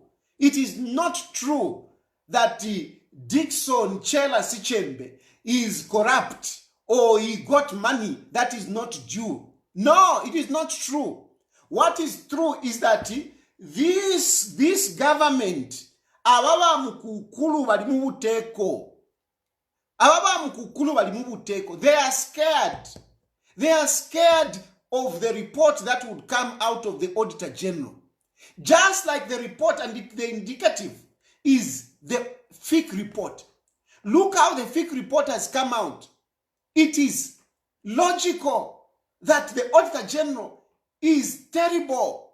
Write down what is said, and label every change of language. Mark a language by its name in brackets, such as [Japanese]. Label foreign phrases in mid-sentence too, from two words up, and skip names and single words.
[English] It is not true that Dickson Chela Sichembe is corrupt or he got money that is not due. No, it is not true. What is true is that this government, [Bemba] ababa mukukulu bali mu buteko, [English] they are scared. They are scared of the report that would come out of the Auditor General. Just like the report and the indicative is the fake report. Look how the fake report has come out. It is logical that the Auditor General is terrible.